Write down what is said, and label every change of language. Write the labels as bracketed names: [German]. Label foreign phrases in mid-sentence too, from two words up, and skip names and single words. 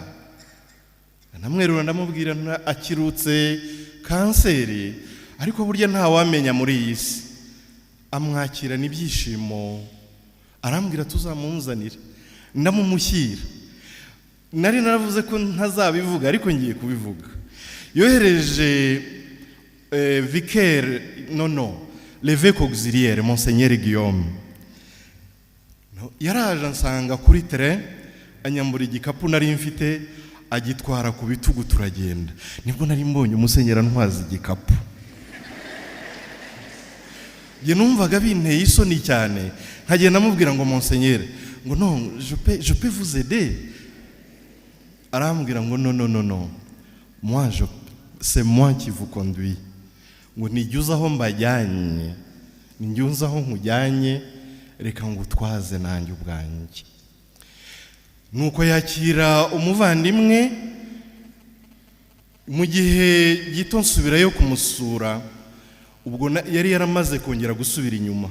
[Kinyarwanda] Namwerura ndamubwira akirutse kanseri, ariko burya nta wamenya muri iyi si. Amwakirana ibyishimo, arambwira tuzamunzanira, ndamumushyira. Nari naravuze ko ntazabivuga, ariko ngiye kubivuga. [French] Yohereje vicaire, l'évêque auxiliaire Monseigneur Guillaume. [Kinyarwanda] Yaraje ansanga kuri terrain, anyambura igikapu nari mfite, agitwara ku bitugu turagenda. Nibwo nari mbonye umusenyera ntwaza igikapu. Je numvaga binteye isoni cyane, nkagenda namubwira ngo Monseigneur, ngo [French] non, je peux vous aider. [Kinyarwanda] Arambwira ngo [French] non, c'est moi qui vous conduis. [Kinyarwanda] Ngo nijye aho mbajyanye, ninjye unzi aho nkujyanye, reka ngutwaze nanjye ubwanjye. Nuko yakira umuvandimwe. Mu gihe gito nsubirayo kumusura, ubwo yari yaramaze kongera gusubira inyuma.